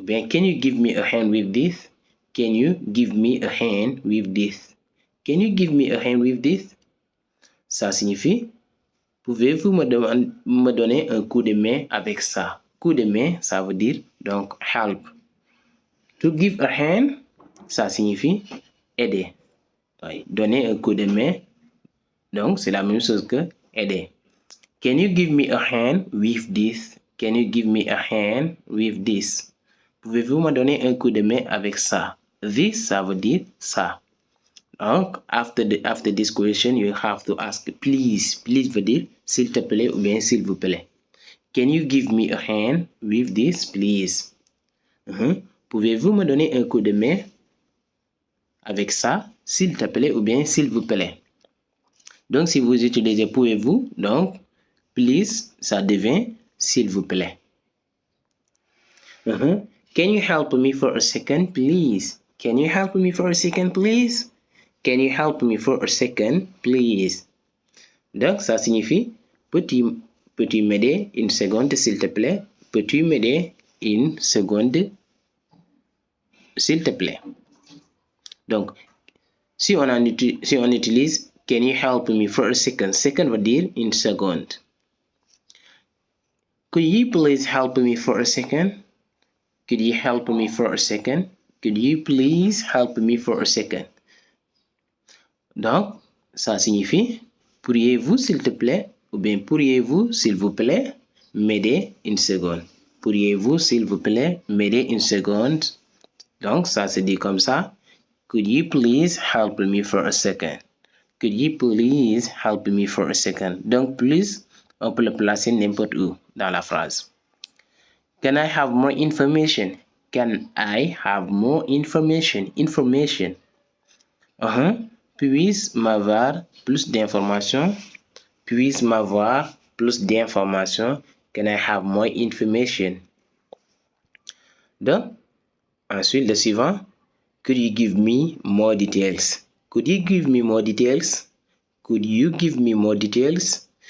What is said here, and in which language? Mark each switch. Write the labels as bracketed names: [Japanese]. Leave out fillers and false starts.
[English] Ben, can you give me a hand with this? Can you give me a hand with this? Can you give me a hand with this? [French] Ça signifie, pouvez-vous me donner un coup de main avec ça? Coup de main, ça veut dire donc help. [English] To give a hand, [French] ça signifie aider. Oui, donner un coup de main, donc c'est la même chose que aider. [English] Can you give me a hand with this? Can you give me a hand with this? [French] Pouvez-vous me donner un coup de main avec ça? This, ça veut dire ça. [English] Donc, after this question, you have to ask please. [French] Please veut dire s'il te plaît ou bien s'il vous plaît. [English] Can you give me a hand with this, please? [French] Pouvez-vous me donner un coup de main avec ça, s'il te plaît ou bien s'il vous plaît? Donc, si vous utilisez pouvez-vous, donc, please, ça devient s'il vous plaît. [English] Can you help me for a second, please? Can you help me for a second, please? Can you help me for a second, please? [French] Donc, ça signifie, peux-tu m'aider une seconde, s'il te plaît? Peux-tu m'aider une seconde, s'il te plaît? Donc, si on utilise [English] can you help me for a second? [French] Second veut dire une seconde. [English] Could you please help me for a second? Could you help me for a second? Could you please help me for a second? [French] Donc, ça signifie, pourriez-vous s'il te plaît, ou bien pourriez-vous s'il vous plaît, m'aider une seconde? Pourriez-vous s'il vous plaît, m'aider une seconde? Donc, ça se dit comme ça. [English] Could you please help me for a second? Could you please help me for a second? [French] Donc, please, on peut le placer n'importe où dans la phrase. [English] Can I have more information? Can I have more information? Information. [French] Puis-je m'avoir plus d'informations? Puis-je m'avoir plus d'informations? [English] Can I have more information? [French] Donc, ensuite, le suivant. [English] Could you give me more details? Could you give me more details? Could you give me more details?